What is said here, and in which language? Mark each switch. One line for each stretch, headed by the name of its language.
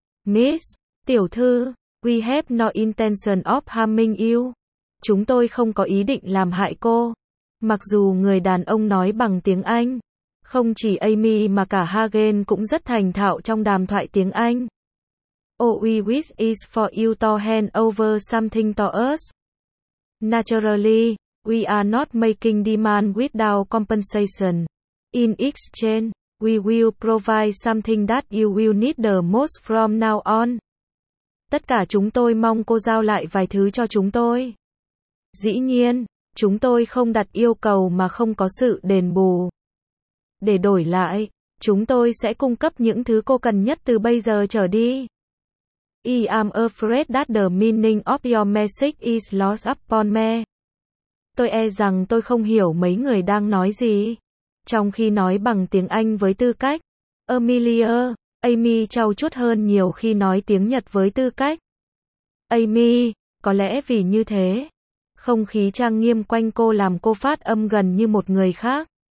English: Miss,
Vietnamese: tiểu thư,
English: we have no intention of harming you.
Vietnamese: Chúng tôi không có ý định làm hại cô. Mặc dù người đàn ông nói bằng tiếng Anh, không chỉ Amy mà cả Hagen cũng rất thành thạo trong đàm thoại tiếng Anh.
English: All we wish is for you to hand over something to us. Naturally, we are not making demand without compensation. In exchange, we will provide something that you will need the most from now on.
Vietnamese: Tất cả chúng tôi mong cô giao lại vài thứ cho chúng tôi. Dĩ nhiên, chúng tôi không đặt yêu cầu mà không có sự đền bù. Để đổi lại, chúng tôi sẽ cung cấp những thứ cô cần nhất từ bây giờ trở đi.
English: I am afraid that the meaning of your message is lost upon me.
Vietnamese: Tôi e rằng tôi không hiểu mấy người đang nói gì. Trong khi nói bằng tiếng Anh với tư cách, Amelia, Amy trau chuốt hơn nhiều khi nói tiếng Nhật với tư cách. Amy, có lẽ vì như thế, không khí trang nghiêm quanh cô làm cô phát âm gần như một người khác.